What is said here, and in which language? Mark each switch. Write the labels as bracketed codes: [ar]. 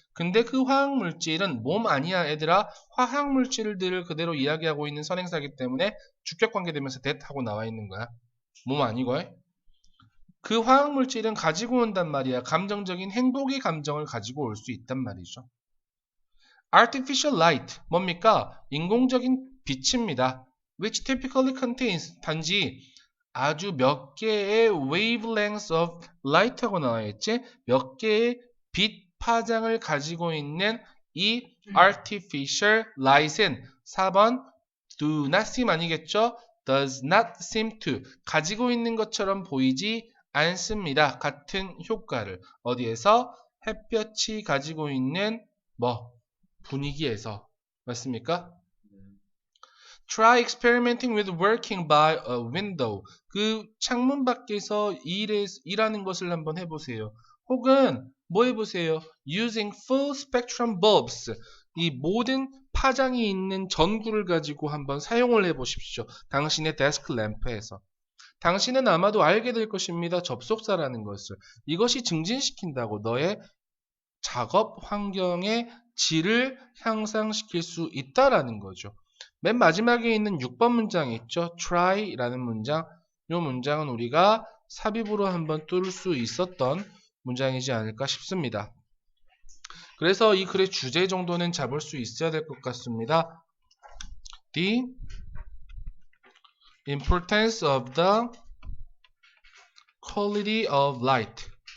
[ko] 근데 그 화학물질은 몸 아니야 얘들아. 화학물질들을 그대로 이야기하고 있는 선행사이기 때문에 주격관계 되면서 that 하고 나와 있는 거야. 몸 아니고 그 화학물질은 가지고 온단 말이야. 감정적인 행복의 감정을 가지고 올 수 있단 말이죠. [en] Artificial light [ko] 뭡니까? 인공적인 빛입니다. [en] Which typically contains [ko] 단지 아주 몇 개의 [en] wavelengths of light [ko] 하고 나와 있지? 몇 개의 빛 파장을 가지고 있는 이 artificial light은 4번 [en] do not seem [ko] 아니겠죠? [en] does not seem to [ko] 가지고 있는 것처럼 보이지 않습니다. 같은 효과를 어디에서? 햇볕이 가지고 있는 분위기에서 맞습니까? [en] Try experimenting with working by a window. [ko] 그 창문 밖에서 일하는 것을 한번 해보세요. 혹은 뭐 해보세요? [en] Using full spectrum bulbs. [ko] 이 모든 파장이 있는 전구를 가지고 한번 사용을 해보십시오. 당신의 데스크 램프에서. 당신은 아마도 알게 될 것입니다. 접속사라는 것을. 이것이 증진시킨다고 너의 작업 환경의 질을 향상시킬 수 있다라는 거죠. 맨 마지막에 있는 6번 문장 있죠. try라는 문장. 이 문장은 우리가 삽입으로 한번 뚫을 수 있었던 문장이지 않을까 싶습니다. 그래서 이 글의 주제 정도는 잡을 수 있어야 될 것 같습니다. [en] The importance of the quality of light.